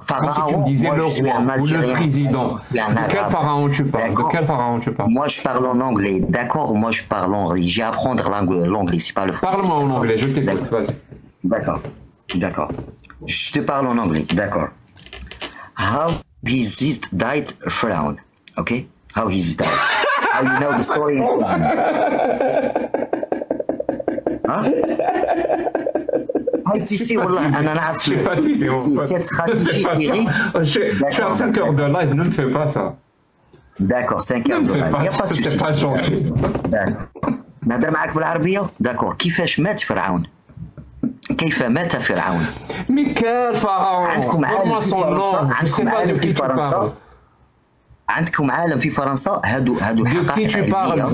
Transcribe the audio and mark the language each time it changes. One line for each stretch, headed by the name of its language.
French: Comme si tu me disais le roi ou le président. De quel pharaon tu parles? Moi, je parle en anglais. D'accord, moi, je parle en anglais. J'ai à apprendre l'anglais, c'est pas le français. Parle-moi en anglais, je t'écoute, vas-y. D'accord. Je te parle en anglais, d'accord.
English: How he died Pharaon, okay? How he died. How you know the story?
Arabic: ITC, والله أنا نعرف
French: cette stratégie
Arabic: Thierry.
French: Je suis à 5 heures de live, ne me fais pas ça. D'accord, 5 heures de live. Il n'y a pas de souci. C'est pas gentil. D'accord.
Arabic: نهضر معاك بالعربية؟ d'accord. كيفاش مات فرعون؟ كيف مات فرعون؟
French: Mais quel pharaon?
Arabic: عندكم عالم في فرنسا؟ عندكم عالم في فرنسا؟ عندكم عالم في فرنسا؟ هادو حقائق علمية.